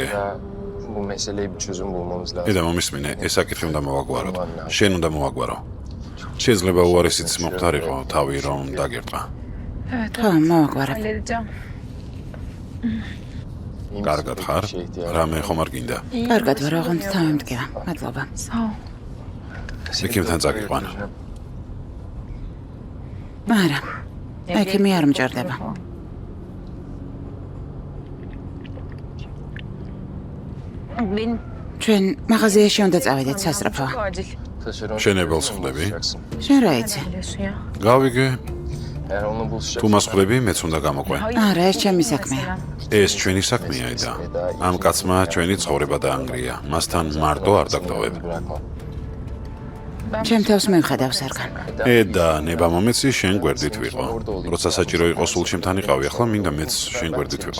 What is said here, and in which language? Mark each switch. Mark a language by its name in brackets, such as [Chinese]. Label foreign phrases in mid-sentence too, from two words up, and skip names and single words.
[Turkish] Bu meseleyi bir çözüm bulmamız lazım. [Georgian] eda მომისმინე, ეს საკითხი უნდა მოვაგვაროთ. შენ უნდა მოვაგვარო. შეიძლება უარესიც მოხდარიყო, თავი რომ დაგერტყა. ხო, მოვაგვარებ. კარგად ხარ? რამე ხომ არ გინდა? კარგად ვარ, ოღონდ თავი მდგება. მადლობა. ექიმთან წაგიყვან. არა. ექიმი არ მჭირდება. ჩვენ მაღაზიაში უნდა წავიდეთ სასწრაფოა. შენებელს ხვდები? შენ რა იცი? გავიგე, [Turkish] Eğer onu buluşacak. [Georgian] თუ მას ხვდები, მეც უნდა გამოყვე. არა, ეს ჩემი საქმეა. ეს ჩვენი საქმეა eda. ამ კაცმა ჩვენი ცხოვრება დაანგრია. მასთან მარტო არ დაგდოვებ. ჩემ თავს მივხედავ სარგან. eda, ნება მომეცი შენ გვერდით ვიყო. როცა საჭირო იყო სულ ჩემთან იყავი, ახლა მინდა მეც შენ გვერდით ვიყო.